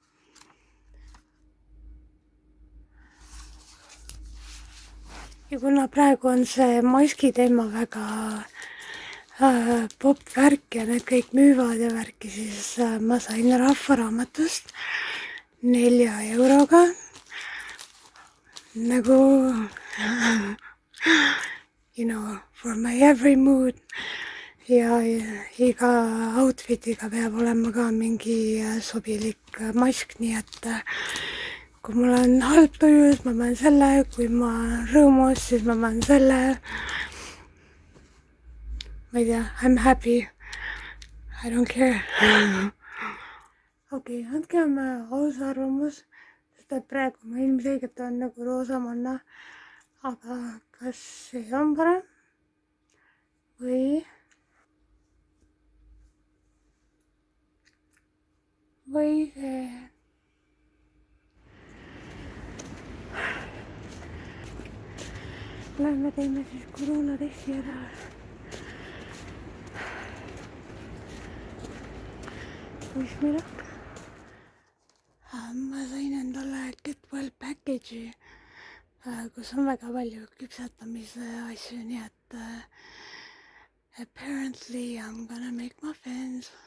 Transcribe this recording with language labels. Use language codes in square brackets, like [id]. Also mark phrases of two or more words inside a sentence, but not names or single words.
[et] ja kuna praegu on see maski teema väga popp värk ja need kõik müüvad ja värki, siis ma sain Rahvaraamatust 4 euroga nagu [en] you know, for my every mood [et] ja iga outfitiga peab olema ka mingi sobilik mask, nii et kui mul on halb tuju, siis ma panen selle, kui ma olen rõõmus, siis ma panen selle. ma ei tea, [en] I'm happy, I don't care. [et] okei, andkem aus arvamus, sest et praegu ma ilmselgelt on nagu roosamanna, aga kas see on parem või see? Lähme teeme siis koroonatesti ära. [en] Wish me luck. [et] ma sain endale [en] Get Well package'i, [et] kus on väga palju küpsetamise asju, nii et [en] apparently I'm gonna make muffins.